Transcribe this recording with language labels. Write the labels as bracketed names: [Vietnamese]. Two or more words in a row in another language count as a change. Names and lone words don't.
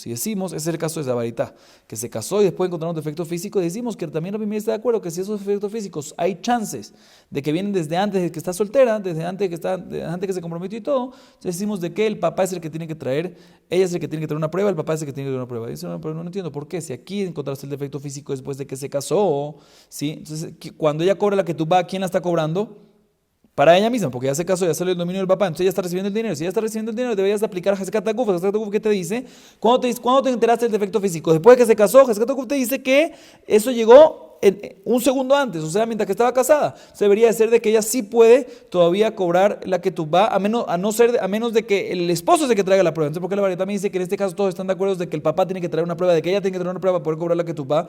[Spanish] Y decimos, ese es el caso de Zabarita, que se casó y después encontraron defectos físicos, y decimos que también Rabbi Meir está de acuerdo que si esos defectos físicos hay chances de que vienen desde antes de que está soltera, desde antes que se comprometió y todo, entonces decimos de que el papá es el que tiene que traer, ella es el que tiene que traer una prueba, el papá es el que tiene que traer una prueba. Dice, no, pero no entiendo por qué, si aquí encontraste el defecto físico después de que se casó, ¿sí? Entonces, cuando ella cobra la ketubá, ¿quién la está cobrando? Para ella misma, porque ya se casó, ya salió el dominio del papá, entonces ella está recibiendo el dinero. Si ella está recibiendo el dinero, deberías de aplicar [Hebrew] חזקת הגוף. חזקת הגוף, [Spanish] ¿qué te dice? ¿Cuándo te enteraste del defecto físico? Después de que se casó, [Hebrew] חזקת הגוף [Spanish] te dice que eso llegó un segundo antes, o sea, mientras que estaba casada. Entonces debería de ser de que ella sí puede todavía cobrar la ketubá, a menos de que el esposo es el que traiga la prueba. Entonces, porque la variedad también dice que en este caso todos están de acuerdo de que el papá tiene que traer una prueba, de que ella tiene que traer una prueba para poder cobrar la ketubá.